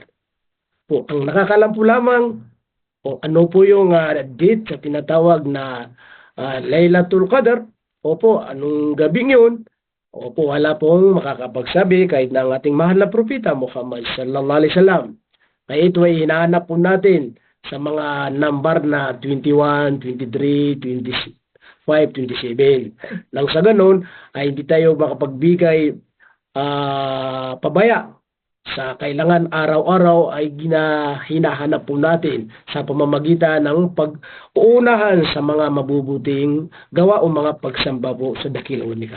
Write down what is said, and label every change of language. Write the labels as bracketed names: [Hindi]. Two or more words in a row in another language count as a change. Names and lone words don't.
[Filipino] Po, ang nakakalam po lamang o ano po yung date sa tinatawag na Laylatul Qadr, opo, anong gabing yun? Opo, wala pong makakapagsabi kahit na ang ating mahal na propeta Muhammad [Arabic] صلى الله عليه وسلم. [Filipino] Kaya ito ay hinahanap po natin sa mga number na 21, 23, 25, 27. Nang sa ganun ay hindi tayo makapagbigay pabaya sa kailangan araw-araw ay hinahanap po natin sa pamamagitan ng pag-uunahan sa mga mabubuting gawa o mga pagsamba po sa dakilang unika.